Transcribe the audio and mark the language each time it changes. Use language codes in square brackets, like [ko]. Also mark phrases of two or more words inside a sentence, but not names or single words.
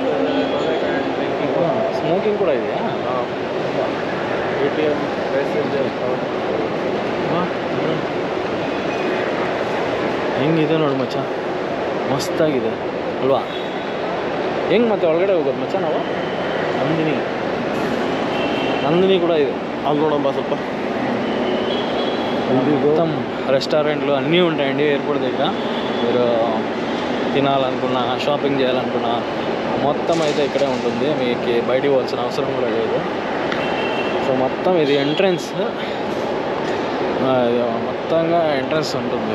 [kn] ಸ್ಮೋಕಿಂಗ್ ಕೂಡ ಇದೆಯಾ? ATM ಪ್ಯಾಸೆಂಜರ್ ಹೆಂಗಿದೆ ನೋಡಿ ಮಚ್ಚ, ಮಸ್ತಾಗಿದೆ ಅಲ್ವಾ? ಹೆಂಗೆ ಮತ್ತೆ ಒಳಗಡೆ ಹೋಗೋದು ಮಚ್ಚ ನಾವು? [te] నందిని కూడా ಇದೆ. [kn] ಅಲ್ಲಿ ನೋಡಮ್ಮ ಸ್ವಲ್ಪ [te] మొత్తం రెస్టారెంట్లు అన్నీ ఉంటాయండి ఎయిర్పోర్ట్ దగ్గర. మీరు తినాలనుకున్నా, షాపింగ్ చేయాలనుకున్నా మొత్తం అయితే ఇక్కడే ఉంటుంది. మీకు బయటికి పోవాల్సిన అవసరం కూడా లేదు. సో మొత్తం ఇది ఎంట్రన్స్, మొత్తంగా ఎంట్రన్స్ ఉంటుంది.